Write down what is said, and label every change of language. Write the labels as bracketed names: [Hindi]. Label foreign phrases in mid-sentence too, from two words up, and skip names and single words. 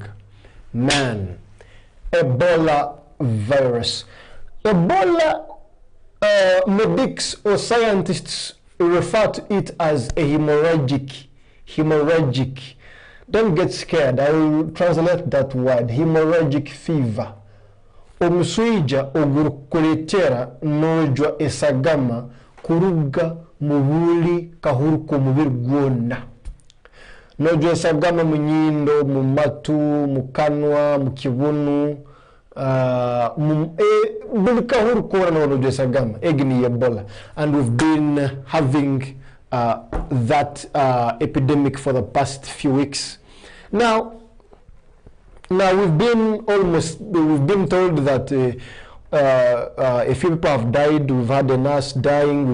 [English] Man, Ebola virus. Ebola, medics or scientists refer to it as a hemorrhagic. Don't get scared. I will translate that word, hemorrhagic fever. [Nyankole] Omuswija ogukuletera nojwa esagama kuruga mubuli kahuruko mubiri gwonna. Nojwa esagama mu nyindo, mu matu, mu kanwa, mu kibunu, buli kahuruko nojwa esagama. Egni Ebola. [English] And we've been having that epidemic for the past few weeks. Now we've been told that a few people have died. We've had a nurse dying.